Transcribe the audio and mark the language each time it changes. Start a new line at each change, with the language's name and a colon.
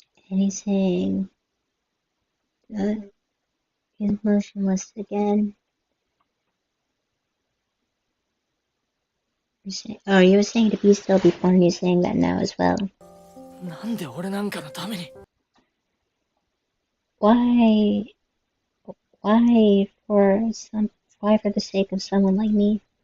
English: And he's saying, he's motionless again. Oh, you were saying to be still before, and you're saying that now as well.
Japanese: なんで俺なんかのために。
English: Why? Why for the sake of someone like me?